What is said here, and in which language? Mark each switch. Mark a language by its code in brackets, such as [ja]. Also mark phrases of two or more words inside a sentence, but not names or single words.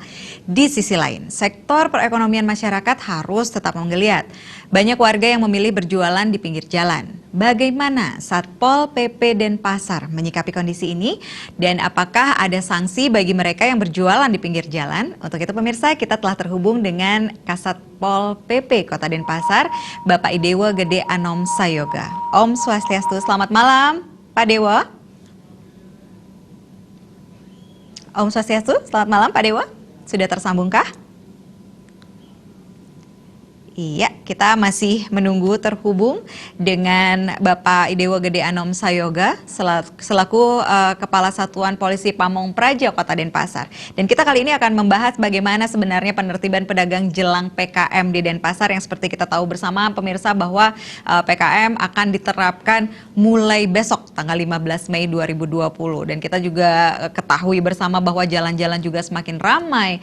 [id] Di sisi lain, sektor perekonomian masyarakat harus tetap menggeliat. Banyak warga yang memilih berjualan di pinggir jalan. Bagaimana Satpol PP Denpasar menyikapi kondisi ini? Dan apakah ada sanksi bagi mereka yang berjualan di pinggir jalan? Untuk itu pemirsa, kita telah terhubung dengan Kasatpol PP Kota Denpasar, Bapak Idewo Gede Anom Sayoga. [ban] Om Swastiastu, [id] selamat malam Pak Dewo. [ban] Om Swastiastu, [id] selamat malam Pak Dewo. Sudah tersambungkah? Iya, kita masih menunggu terhubung dengan Bapak Idewo Gede Anom Sayoga selaku Kepala Satuan Polisi Pamong Praja Kota Denpasar. Dan kita kali ini akan membahas bagaimana sebenarnya penertiban pedagang jelang PKM di Denpasar yang seperti kita tahu bersama pemirsa bahwa PKM akan diterapkan mulai besok tanggal 15 Mei 2020. Dan kita juga ketahui bersama bahwa jalan-jalan juga semakin ramai.